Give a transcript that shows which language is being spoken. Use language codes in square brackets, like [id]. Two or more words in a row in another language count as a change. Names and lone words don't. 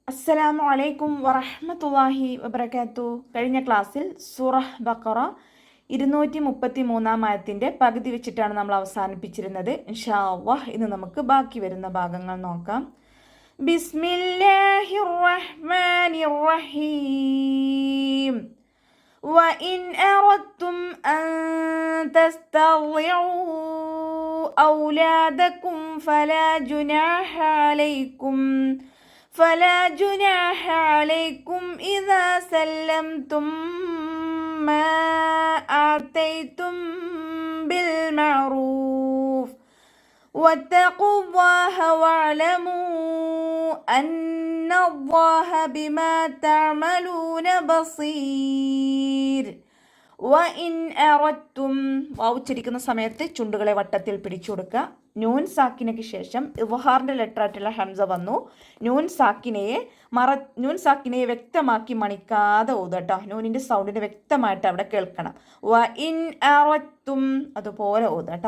[ar] السلام عليكم ورحمة الله وبركاته. [ml] കഴിഞ്ഞ ക്ലാസ്സിൽ സൂറഹ് ബഖറ 233 ആയത്തിൻ്റെ പകുതി വെച്ചിട്ടാണ് നമ്മൾ അവസാനിപ്പിച്ചിരുന്നത്. [ar] إن شاء الله [ml] ഇന്ന് നമുക്ക് ബാക്കി വരുന്ന ഭാഗങ്ങൾ നോക്കാം. [ar] بسم الله الرحمن الرحيم. وإن أردتم أن تسترضعوا أولادكم فلا جناح عليكم إذا سلمتم ما آتيتم بالمعروف واتقوا الله واعلموا أن الله بما تعملون بصير. وإن أردتم [ml] ഉച്ചരിക്കുന്ന സമയത്ത് ചുണ്ടുകളെ വട്ടത്തിൽ പിടിച്ചു കൊടുക്കുക. നൂൻ സാക്കിനയ്ക്ക് ശേഷം ഇവഹാറിൻ്റെ ലെറ്ററായിട്ടുള്ള ഹംസ വന്നു. നൂൻ സാക്കിനയെ വ്യക്തമാക്കി മണിക്കാതെ ഓതുക. നൂനിൻ്റെ സൗണ്ടിനെ വ്യക്തമായിട്ട് അവിടെ കേൾക്കണം. [ar] وإن أردتم അതുപോലെ ഓതുക.